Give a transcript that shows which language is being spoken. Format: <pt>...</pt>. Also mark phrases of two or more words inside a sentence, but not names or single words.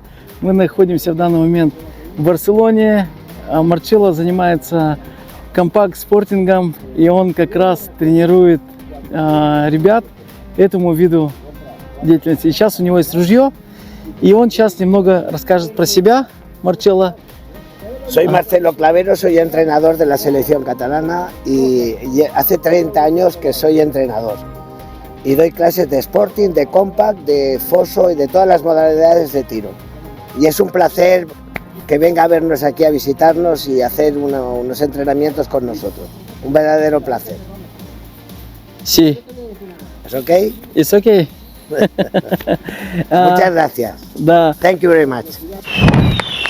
<ru>Мы находимся в данный момент в Барселоне. Марчелло занимается компакт-спортингом, и он как раз тренирует ребят этому виду деятельности. И сейчас у него есть ружье, и он сейчас немного расскажет про себя. Марчелло.</ru> <es>Soy Marcelo Clavero, soy entrenador de la selección catalana y hace 30 años que soy entrenador. Y doy clases de sporting, de compact, de foso y de todas las modalidades de tiro. Y es un placer que venga a vernos aquí a visitarnos y hacer unos entrenamientos con nosotros. Un verdadero placer. Sí. ¿Es ok?</es> <en>It's okay.</en> <es>Muchas gracias.</es> <ru>Да.</ru> <en>Thank you very much.</en>